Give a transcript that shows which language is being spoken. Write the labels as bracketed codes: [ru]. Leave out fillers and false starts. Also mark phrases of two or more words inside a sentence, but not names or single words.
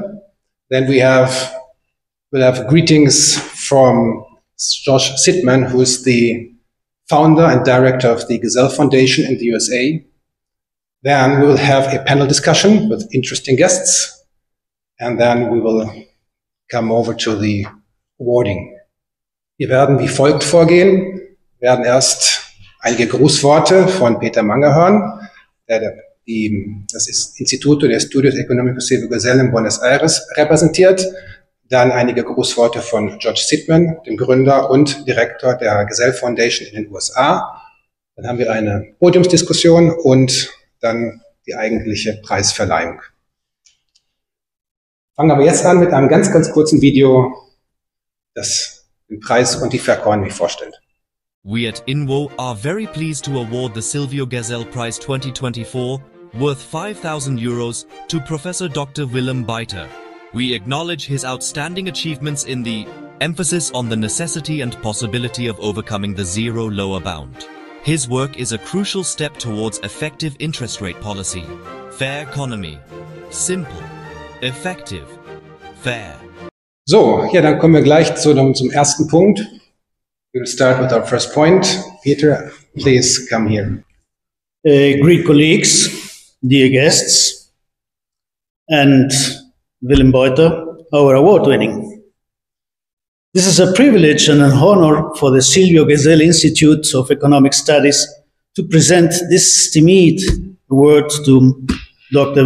[en] Then we'll have greetings from Josh Sidman, who is the founder and director of the Gesell Foundation in the USA. Then we will have a panel discussion with interesting guests. And then we will come over to the awarding. [de] Wir werden wie folgt vorgehen. Wir werden erst einige Grußworte von Peter Mange hören, der das Instituto de Estudios Económicos Silvio Gesell in Buenos Aires repräsentiert. Dann einige Grußworte von George Sidman, dem Gründer und Direktor der Gesell Foundation in den USA. Dann haben wir eine Podiumsdiskussion und dann die eigentliche Preisverleihung. Fangen aber jetzt an mit einem ganz, ganz kurzen Video, das den Preis und die Verkäufe vorstellt. [en] We at INVO are very pleased to award the Silvio Gesell Prize 2024 worth €5,000 to Professor Dr. Willem Buiter. We acknowledge his outstanding achievements in the emphasis on the necessity and possibility of overcoming the zero lower bound. His work is a crucial step towards effective interest rate policy, fair economy, simple, effective, fair. [de] So, ja, dann kommen wir gleich zum ersten Punkt. [en] We'll start with our first point. Peter, please come here. Great colleagues, dear guests, and Willem Buiter, our award-winning. This is a privilege and an honor for the Silvio Gesell Institute of Economic Studies to present this esteemed award to Dr.